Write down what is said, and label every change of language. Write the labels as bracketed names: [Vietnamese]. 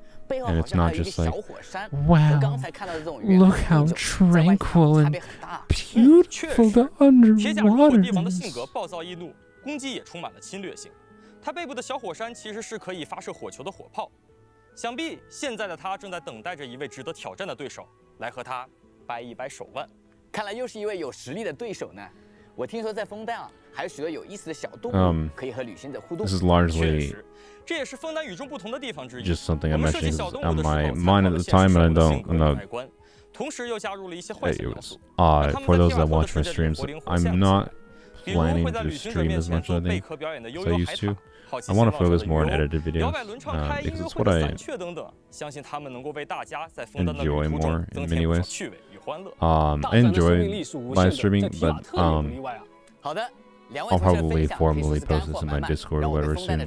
[English] And it's not just like, wow, look how tranquil and beautiful the underwater is. [Chinese] 攻击也充满了侵略性。它背部的小火山其实是可以发射火球的火炮，想必现在的他正在等待着一位值得挑战的对手来和他掰一掰手腕。看来又是一位有实力的对手呢。我听说在枫丹啊，还有许多有意思的小动物可以和旅行者互动。 [English] This is largely [Chinese] 这也是枫丹与众不同的地方之一。 [English] just something I'm mentioning on my mind at the time, and I'm not. [Chinese] 同时又加入了一些幻想元素。 [English] For those that watch my streams, I'm not planning to stream as much as I used to. I want to focus more on edited videos because it's what I enjoy more in many ways. I enjoy live streaming, but I'll probably formally post this in my Discord or whatever soon.